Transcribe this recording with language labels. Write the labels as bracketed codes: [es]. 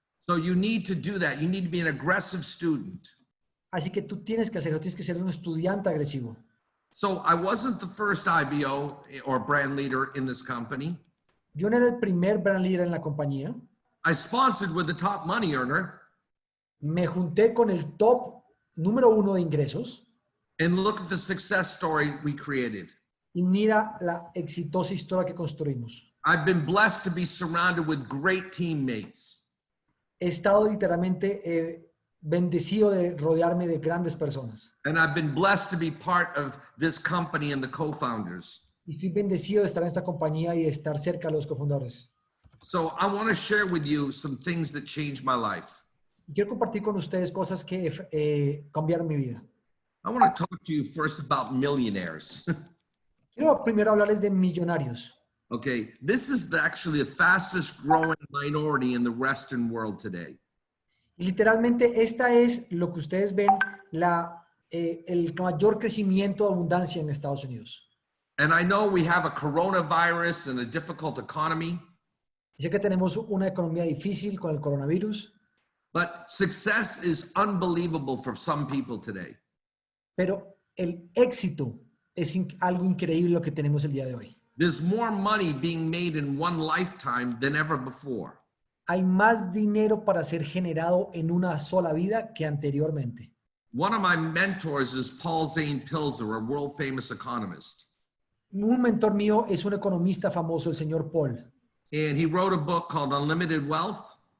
[en] So you need to do that. You need to be an aggressive student. [es] Así que tú tienes que ser un estudiante agresivo. [en] So I wasn't the first IBO or brand leader in this company. [es] Yo no era el primer brand leader en la compañía. [en] I sponsored with the top money earner. [es] Me junté con el top número 1 de ingresos. [en] And look at the success story we created. [es] y mira la exitosa historia que construimos. [en] I've been blessed to be surrounded with great teammates. [es] He estado literalmente bendecido de rodearme de grandes personas. [en] And I've been blessed to be part of this company and the co-founders. [es] Y fui bendecido de estar en esta compañía y de estar cerca de los cofundadores. [en] So I want to share with you some things that changed my life. [es] Y quiero compartir con ustedes cosas que cambiaron mi vida. [en] I want to talk to you first about millionaires. [es] Quiero primero hablarles de millonarios. [en] Okay, this is actually the fastest growing minority in the Western world today. [es] Y literalmente esta es lo que ustedes ven, el mayor crecimiento de abundancia en Estados Unidos. [en] And I know we have a coronavirus and a difficult economy, [es] Y sé que tenemos una economía difícil con el coronavirus, [en] but success is unbelievable for some people today. [es] pero el éxito es algo increíble lo que tenemos el día de hoy. [en] There's more money being made in one lifetime than ever before. [es] Hay más dinero para ser generado en una sola vida que anteriormente. [en] One of my mentors is Paul Zane Pilzer, a world famous economist. [es] Un mentor mío es un economista famoso, el señor Paul. [en] And he wrote a book called Unlimited Wealth.